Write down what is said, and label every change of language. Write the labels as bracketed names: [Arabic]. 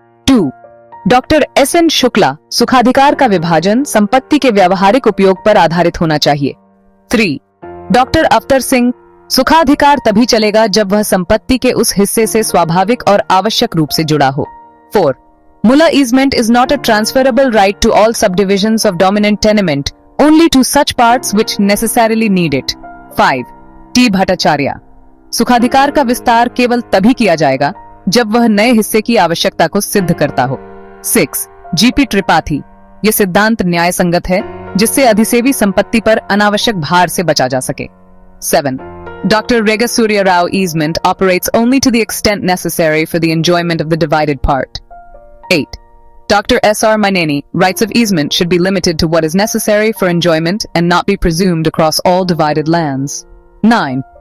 [Hindi] 2. Doctor S.N. Shukla. सुखाधिकार का विभाजन संपत्ति के व्यावहारिक उपयोग पर आधारित होना चाहिए। 3. डॉक्टर अवतर सिंह। सुखाधिकार तभी चलेगा जब वह संपत्ति के उस हिस्से से स्वाभाविक और आवश्यक रूप से जुड़ा हो। 4. [English] Muller easement is not a transferable right to all subdivisions of dominant tenement, only to such parts which necessarily need it. [Hindi] 5. T. Bhattacharya. सुखाधिकार का विस्तार केवल तभी किया जाएगा जब वह नए हिस्से की आवश्यकता को सिद्ध करता हो। 6. G.P. त्रिपाठी। यह सिद्धांत न्याय संगत है जिससे अधिसेवी संपत्ति पर अनावश्यक भार से बचा जा सके। [English] 7. Dr. Rega Surya Rao easement operates only to the extent necessary for the enjoyment of the divided part. 8. Dr. S.R. Maneni, rights of easement should be limited to what is necessary for enjoyment and not be presumed across all divided lands. 9.